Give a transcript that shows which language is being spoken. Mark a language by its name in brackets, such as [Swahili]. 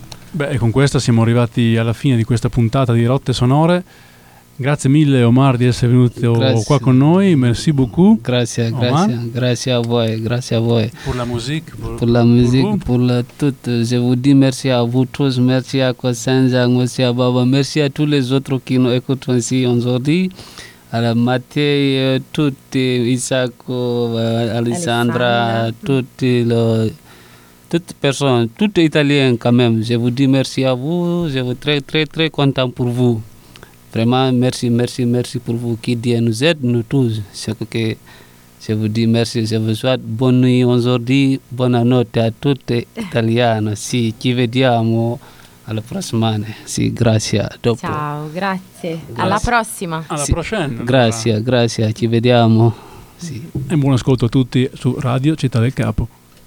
[Italian] Beh, e con questa siamo arrivati alla fine di questa puntata di Rotte Sonore. Grazie mille Omar di essere venuto qua con noi. [French] Merci beaucoup. [Italian] Grazie, Omar. Grazie, grazie a voi, grazie a voi. [French] Pour la musique, pour la musique, pour la tutto. Je vous dis merci à vous tous, merci à Cosenza, merci à Baba, merci à tous les autres qui nous écoutent ici aujourd'hui. Alors Mathieu, tutti, Isacco, Alessandra, tutti le toute personne, tout italien quand même, je vous dis merci à vous, je suis très très très content pour vous. Vraiment, merci, merci, merci pour vous qui Dieu nous aide, nous tous. C'est que je vous dis merci, je vous souhaite bonne nuit aujourd'hui, bonne note à tout italien. [Italian] Si, ci vediamo alla prossima. Si, grazie. Dopo. Ciao, grazie. Grazie. Alla prossima. Alla prossima. Grazie, grazie, ci vediamo. Si. E buon ascolto a tutti su Radio Città del Capo.